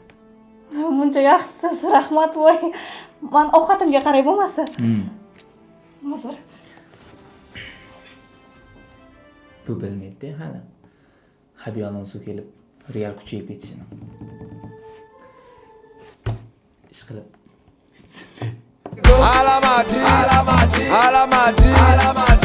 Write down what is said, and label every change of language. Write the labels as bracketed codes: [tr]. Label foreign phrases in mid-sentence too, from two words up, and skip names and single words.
[uz] Buncha yaxshisiz, rahmat voy. Men ovqatimga qaray bo'lmasa. Hozir. Bu bilmaydi hali. Xabi Alonso kelib Real kuchayib ketishini. Ish qilib. [es] A la Madrid, a la Madrid, a la Madrid, a la Madrid.